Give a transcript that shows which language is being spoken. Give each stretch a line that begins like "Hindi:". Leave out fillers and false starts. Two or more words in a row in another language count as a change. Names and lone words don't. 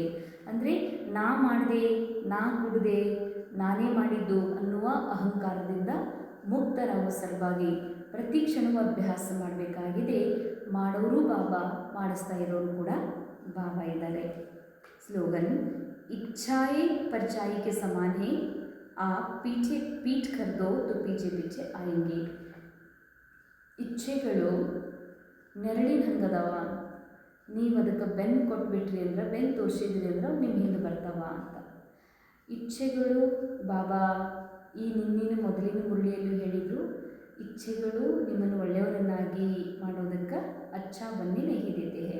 Kannada: ಅಂದರೆ ನಾ ಮಾಡಿದೆ, ನಾ ಕುಡಿದೆ, ನಾನೇ ಮಾಡಿದ್ದು ಅನ್ನುವ ಅಹಂಕಾರದಿಂದ ಮುಕ್ತರಾಗುವ ಸಲುವಾಗಿ ಪ್ರತಿ ಕ್ಷಣವೂ ಅಭ್ಯಾಸ ಮಾಡಬೇಕಾಗಿದೆ. ಮಾಡೋರು ಬಾಬಾ, ಮಾಡಿಸ್ತಾ ಇರೋರು ಕೂಡ ಬಾಬಾ ಇದ್ದಾರೆ.
Hindi: ಸ್ಲೋಗನ್ इच्छाएं परछाई के समान है, आप पीछे पीठ कर दो तो पीछे पीछे आएंगे.
Kannada: ಇಚ್ಛೆಗಳು ನೆರಳಿನ ಹಂಗದವ, ನೀವು ಅದಕ್ಕೆ ಬೆನ್ನು ಕೊಟ್ಬಿಟ್ರಿ ಅಂದ್ರೆ, ಬೆನ್ನು ತೋರಿಸಿದ್ರಿ ಅಂದ್ರೆ ನಿಮ್ಮ ಹಿಂದೆ ಬರ್ತಾವ ಅಂತ. ಇಚ್ಛೆಗಳು ಬಾಬಾ ಈ ನಿನ್ನಿನ ಮೊದಲಿನ ಮುರಳಿಯಲ್ಲೂ ಹೇಳಿದರು, ಇಚ್ಛೆಗಳು ನಿಮ್ಮನ್ನು ಒಳ್ಳೆಯವರನ್ನಾಗಿ ಮಾಡೋದಕ್ಕೆ
Hindi: अच्छा बनने नहीं देते है.